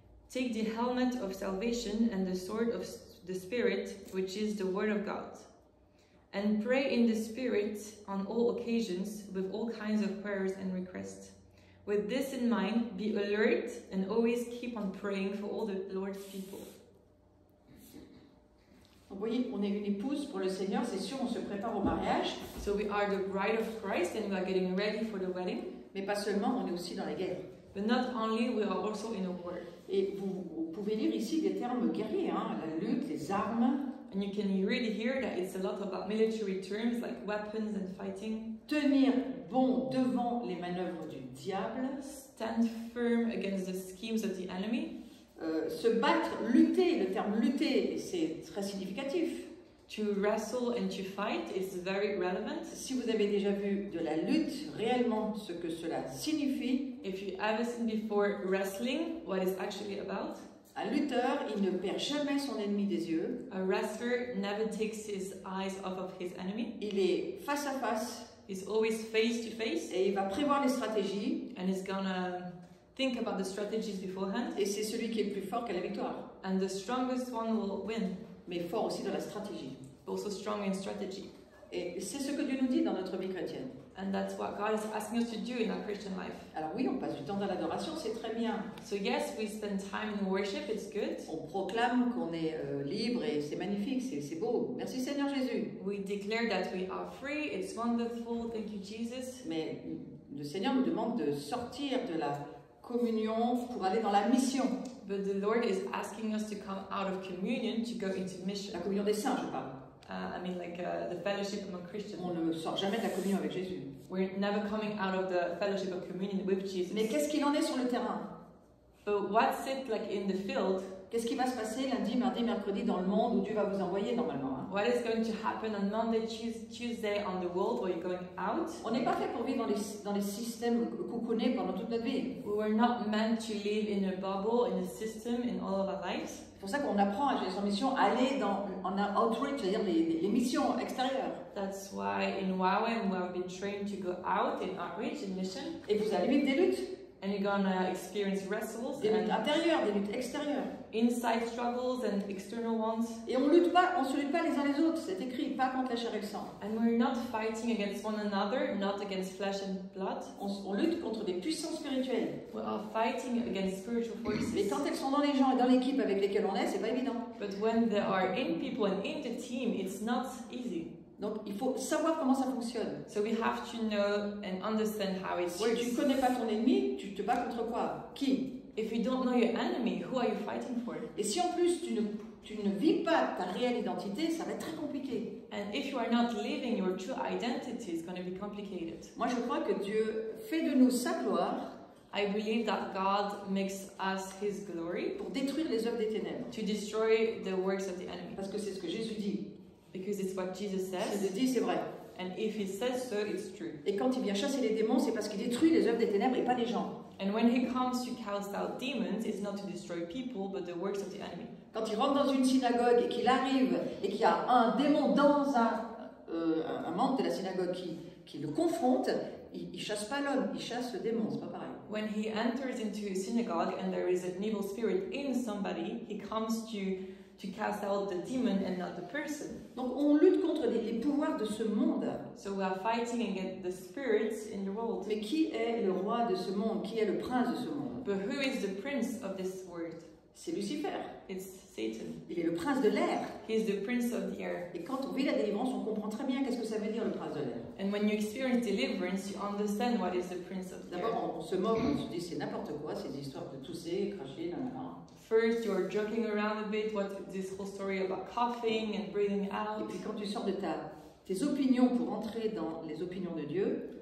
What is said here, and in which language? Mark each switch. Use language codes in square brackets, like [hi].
[en] Take the helmet of salvation and the sword of the Spirit, which is the word of God. And pray in the Spirit on all occasions with all kinds of prayers and requests. With this in mind, be alert and always keep on praying for all the Lord's people. [fr] Vous voyez, on est une épouse pour le Seigneur, c'est sûr, on se prépare au mariage. [en] So we are the bride of Christ and we are getting ready for the wedding. [fr] Mais pas seulement, on est aussi dans la guerre. [en] But not only, we are also in a war. [fr] Et vous pouvez lire ici des termes guerriers, hein, la lutte, les armes. [en] And you can really hear that it's a lot about military terms like weapons and fighting. [fr] Tenir bon devant les manœuvres du diable. [en] Stand firm against the schemes of the enemy. [fr] Se battre, lutter, le terme lutter, c'est très significatif. [en] To wrestle and to fight is very relevant. [fr] Si vous avez déjà vu de la lutte, réellement ce que cela signifie, [en] If you ever seen before wrestling, what it's actually about. [fr] un lutteur, il ne perd jamais son ennemi des yeux. [en] A wrestler never takes his eyes off of his enemy. [fr] Il est face à face. [en] He's always face to face. [fr] Et il va prévoir les stratégies. [en] And he's gonna think about the strategies beforehand, [fr] Et c'est celui qui est le plus fort qui a la victoire. [en] and the strongest one will win. [fr] Mais fort aussi dans la stratégie. [en] Also strong in strategy. [fr] Et c'est ce que Dieu nous dit dans notre vie chrétienne. [en] And that's what God is asking us to do in our Christian life. [fr] Alors oui, on passe du temps dans l'adoration, c'est très bien. [en] So yes, we spend time in worship, it's good. [fr] On proclame qu'on est libre et c'est magnifique, c'est beau. Merci Seigneur Jésus. [en] We declare that we are free, it's wonderful, thank you Jesus. [fr] Mais le Seigneur nous demande de sortir de la communion pour aller dans la mission. [en] But the Lord is asking us to come out of communion to go into mission. [fr] La communion des saints, je parle. [en] The fellowship among Christians. [fr] On ne sort jamais de la communion avec Jésus. [en] We're never coming out of the fellowship of communion with Jesus. [fr] Mais qu'est-ce qu'il en est sur le terrain? [en] But what's it like in the field? [fr] Qu'est-ce qui va se passer lundi, mardi, mercredi dans le monde où Dieu va vous envoyer normalement, hein? [en] What is going to happen on Monday, Tuesday on the world where you're going out? [fr] On n'est pas fait pour vivre dans les systèmes coucounés pendant toute notre vie. [en] We were not meant to live in a bubble, in a system, in all of our lives. [fr] C'est pour ça qu'on apprend à Jésus en mission à aller en outreach, c'est-à-dire les missions extérieures. [en] That's why in YWAM we have been trained to go out in outreach, in mission. [fr] Et vous allez vivre des luttes. [en] And you're gonna experience wrestles [fr] Des luttes [en] and [fr] intérieures, des luttes extérieures. [en] inside struggles and external ones. [fr] Et on se lutte pas les uns les autres, c'est écrit, pas contre la chair et le sang. [en] And we're not fighting against one another, not against flesh and blood. [fr] On lutte contre des puissances spirituelles. [en] We are fighting against spiritual forces. [fr] Mais quand elles sont dans les gens et dans l'équipe avec lesquels on est, c'est pas évident. [en] But when they are in people and in the team, it's not easy. [fr] Donc il faut savoir comment ça fonctionne. [en] So we have to know and understand how it [fr] Si [en] works. [fr] tu connais pas ton ennemi, tu te bats contre quoi? Qui? [en] If you don't know your enemy, who are you fighting for? [fr] Et si en plus tu ne vis pas ta réelle identité, ça va être très compliqué. [en] And if you are not living your true identity, it's going to be complicated. [fr] Moi je crois que Dieu fait de nous sa gloire [en] I believe that God makes us His glory [fr] pour détruire les œuvres des ténèbres. [en] to destroy the works of the enemy. [fr] Parce que c'est ce que Jésus dit. [en] Because it's what Jesus [fr] S'il [en] says, [fr] le dit, c'est vrai. [en] and if He says so, it's true. [fr] Et quand il vient chasser les démons, c'est parce qu'il détruit les œuvres des ténèbres et pas les gens. [en] And when He comes to cast out demons, it's not to destroy people, but the works of the enemy. [fr] Quand il rentre dans une synagogue et qu'il arrive et qu'il y a un démon dans un membre de la synagogue qui le confronte, il chasse pas l'homme, il chasse le démon, c'est pas pareil. [en] When he enters into a synagogue and there is an evil spirit in somebody, he comes to cast out the demon and not the person. [fr] Donc on lutte contre les pouvoirs de ce monde. [en] So we are fighting against the spirits in the world. [fr] Mais qui est le roi de ce monde? Qui est le prince de ce monde? [en] But who is the prince of this world? [fr] C'est Lucifer. [en] It's Satan. [fr] Il est le prince de l'air. [en] He is the prince of the air. [fr] Et quand on vit la délivrance, on comprend très bien qu'est-ce que ça veut dire le prince de l'air. [en] And when you experience deliverance, you understand what is the prince of the air. [fr] D'abord, on se moque, on se dit c'est n'importe quoi, ces histoires de tousser, cracher, nanana. [en] First, you're joking around a bit. What this whole story about coughing and breathing [fr] Et [en] out. [fr] puis quand tu sors de tes opinions pour entrer dans les opinions de Dieu,